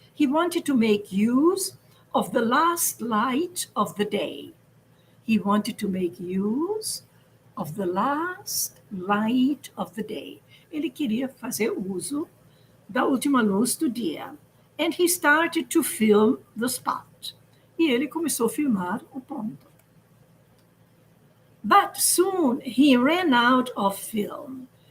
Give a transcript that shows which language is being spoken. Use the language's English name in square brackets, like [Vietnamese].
[English] He wanted to make use of the last light of the day. He wanted to make use of the last light of the day. [Portuguese] Ele queria fazer uso da última luz do dia. [English] And he started to film the spot. [Portuguese] E ele começou a filmar o ponto. [English] But soon he ran out of film.